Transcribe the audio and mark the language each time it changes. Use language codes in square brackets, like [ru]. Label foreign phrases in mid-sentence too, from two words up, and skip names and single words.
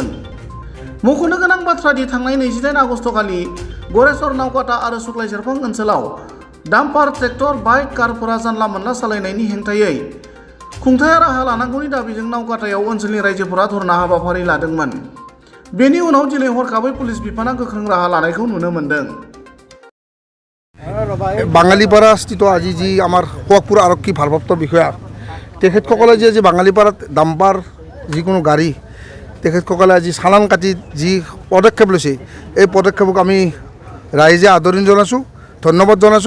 [brx] मख'नो गोनां बाथ्रा दि थांनाय 28 आगस्तखालि गरेस्वर, नावकाटा आरो सुक्लाय सेरफां ओनसोलाव डाम्पार, ट्रेक्टर, बाइक, कारफोरा जानला मोनला सालायनायनि हेंथायै खुंथाया राहा लानांगौनि दाबिजों नावकाटायाव ओनसोलनि रायजोफोरा धरना हाबाफारि लादोंमोन। बेनि उनाव दिनै हरखाबै पुलिस बिफाना गोख्रों राहा लानायखौ नुनो मोन्दों। [as] বাঙালিপাৰা স্থিত আজি যি আমাৰ সুৱাগপুৰ আৰক্ষী ভাৰপ্ৰাপ্ত বিষয়া তেখেতসকলে যে আজি বাঙালিপাৰাত ডাম্পাৰ যিকোনো গাড়ী তেখেতসকলে আজি চালান কাটি যি পদক্ষেপ লৈছে এই পদক্ষেপক আমি ৰাইজে আদৰণি জনাইছোঁ, ধন্যবাদ জনাইছোঁ।